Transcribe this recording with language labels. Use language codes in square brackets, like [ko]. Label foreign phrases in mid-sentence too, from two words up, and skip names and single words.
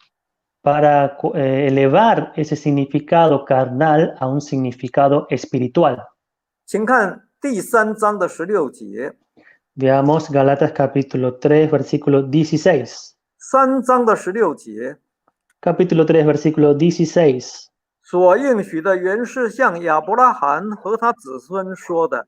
[es] para elevar ese significado carnal a un significado espiritual. [zh] 请看第3章的16节。 [es] Veamos Gálatas capítulo 3, versículo 16. [zh] 3 章的16节， [es] Capítulo 3, versículo 16. [zh] 所应许的原是向亚伯拉罕和他子孙说的。